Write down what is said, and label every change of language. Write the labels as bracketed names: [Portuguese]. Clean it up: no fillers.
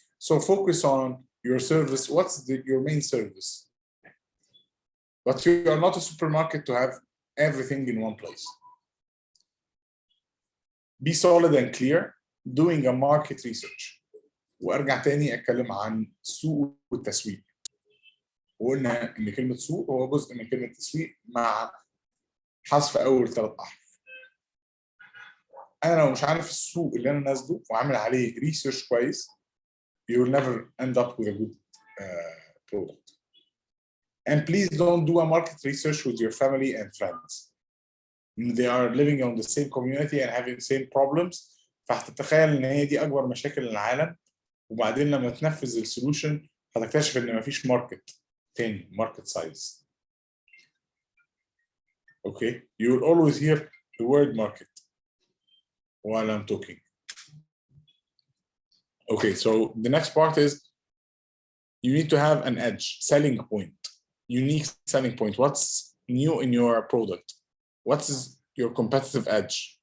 [English] So focus on your service. What's your main service? But you are not a supermarket to have everything in one place. Be solid and clear. Doing a market research. [Arabic] وارجع تاني اتكلم عن السوق والتسويق. وقلنا ان كلمه سوق هو جزء من كلمه تسويق مع حذف اول 3 احرف. انا لو مش عارف السوق اللي انا نازله وعامل عليه ريسيرش كويس [English] you will never end up with a good product. And please don't do a market research with your family and friends. They are living on the same community and having the same problems. [Arabic] فهتتخيل ان هي دي اكبر مشاكل العالم، وبعدين لما تنفذ السولوشن هتكتشف ان مفيش ماركت تاني، ماركت سايز. [English] Okay, you will always hear the word market while I'm talking. Okay, so the next part is you need to have an edge, selling point, unique selling point. What's new in your product? What is your competitive edge?